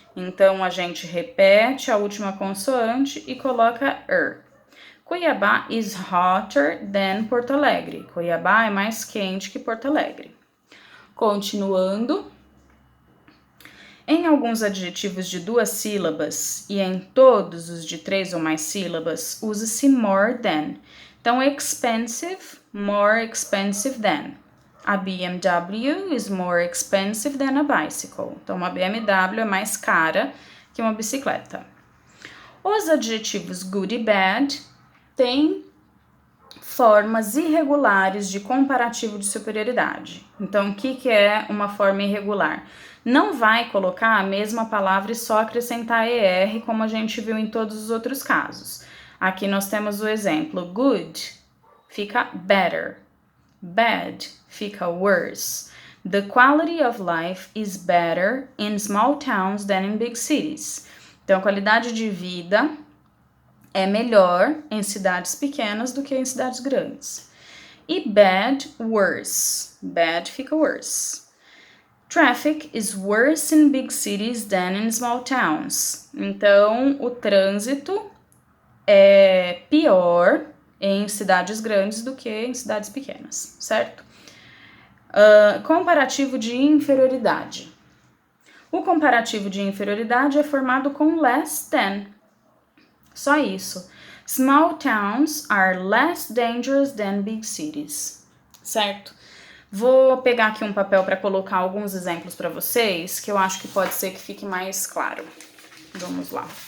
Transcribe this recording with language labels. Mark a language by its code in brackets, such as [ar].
[pt] Então, a gente repete a última consoante e coloca [en] Cuiabá is hotter than Porto Alegre. [pt] Cuiabá é mais quente que Porto Alegre. Continuando. Em alguns adjetivos de 2 sílabas e em todos os de 3 ou mais sílabas, usa-se more than. Então, expensive, more expensive than. [en] A BMW is more expensive than a bicycle. [pt] Então, uma BMW é mais cara que uma bicicleta. Os adjetivos good e bad têm formas irregulares de comparativo de superioridade. Então, o que é uma forma irregular? Não vai colocar a mesma palavra e só acrescentar ER, como a gente viu em todos os outros casos. Aqui nós temos o exemplo: good fica better, bad fica worse. [en] The quality of life is better in small towns than in big cities. [pt] Então, a qualidade de vida é melhor em cidades pequenas do que em cidades grandes. E bad, worse. Bad fica worse. [en] Traffic is worse in big cities than in small towns. [pt] Então, o trânsito é pior em cidades grandes do que em cidades pequenas, certo? Comparativo de inferioridade. O comparativo de inferioridade é formado com less than. Só isso. [en] Small towns are less dangerous than big cities, certo? [pt] Vou pegar aqui um papel para colocar alguns exemplos para vocês, que eu acho que pode ser que fique mais claro. Vamos lá.